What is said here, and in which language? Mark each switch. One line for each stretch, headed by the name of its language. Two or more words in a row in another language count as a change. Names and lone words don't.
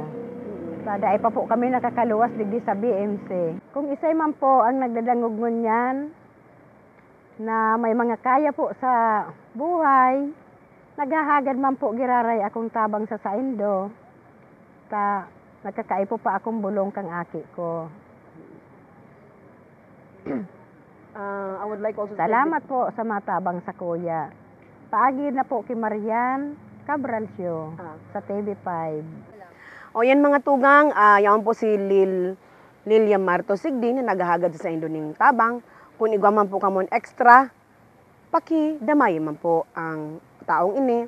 Bikol: Dadaay pa po kami nakakaluwas digdi sa BMC. Kung isay man po ang nagdadangog ngunyan, na may mga kaya po sa buhay, naghahagad man po giraray akong tabang sa saindo. Nagkakaipo pa akong bulong kang aki ko.
English: I would like also
Bikol: Salamat po sa mga tabang sa kuya. Paagi na po kay Marian Cabral Siu sa TV5. O yan mga tugang, yan po si Lilia Martos Sigdin na naghahagad sa saindo ning tabang. Kung igwaman po kamon extra, paki-damay man po ang taong ini.